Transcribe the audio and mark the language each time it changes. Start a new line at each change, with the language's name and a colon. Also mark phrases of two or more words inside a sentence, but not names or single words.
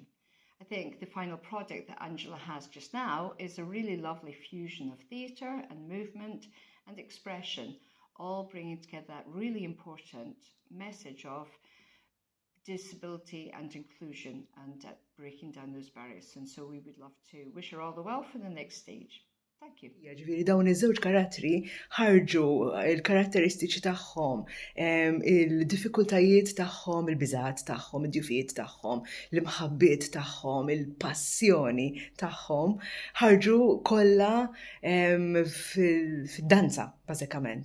English: I think the final project that Angela has just now is a really lovely fusion of theatre and movement and expression, all bringing together that really important message of disability and inclusion and breaking down those barriers. And so we would love to wish her all the well for the next stage. Thank you.
Maltese: Ġifieri dawn iż-żewġ karattri ħarġu il-karatteristiċi tagħhom, il-diffikultajiet tagħhom, il-biżgħat tagħhom, id-djufijiet tagħhom, l-imħabbiet tagħhom, il-passjoni tagħhom, ħarġu kollha fid-danza bażikament.